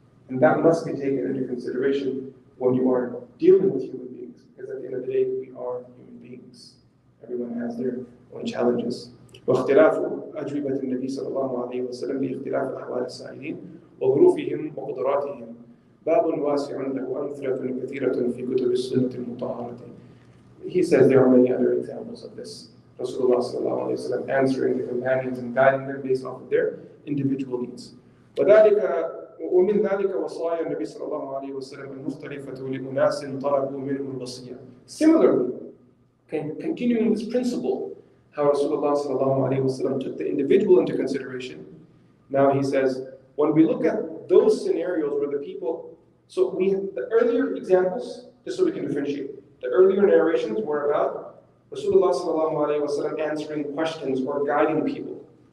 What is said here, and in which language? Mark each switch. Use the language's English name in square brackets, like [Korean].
[English] And that must be taken into consideration when you are dealing with human beings. Because at the end of the day, we are human beings. Everyone has their own challenges. [Arabic] واختلاف أجوبة النبي صلى الله عليه وسلم لاختلاف أحوال السائلين وظروفهم وقدراتهم باب واسع له أمثلة كثيرة في كتب السنة المطهرة. [English] He says there are many other examples of this. Rasulullah sallallahu alayhi wa sallam answering the companions and guiding them based off of their individual needs. [Arabic] ومن ذلك وصايا النبي صلى الله عليه وسلم المختلفة لأناس طلبوا منهم الوصية. [English] Similarly, continuing this principle, how Rasulullah sallallahu alayhi wa sallam took the individual into consideration. Now he says, when we look at those scenarios where the people, so the earlier examples, just so we can differentiate, the earlier narrations were about Rasulullah sallallahu alayhi wa sallam answering questions or guiding people.